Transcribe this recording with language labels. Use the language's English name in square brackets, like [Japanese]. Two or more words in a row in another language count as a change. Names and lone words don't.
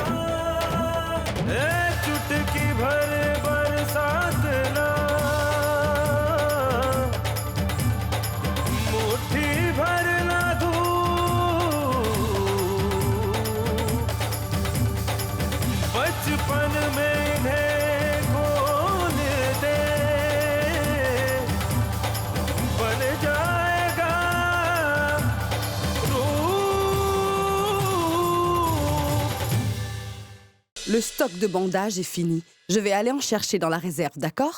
[Hindi] ए चुटकी भर बरसात ना, मुट्ठी भर ना धूप, बचपन में इन्हें खोल दे, बन जाएगा रूप। [French] Le stock de bandages est fini. Je vais aller en chercher dans la réserve, d'accord?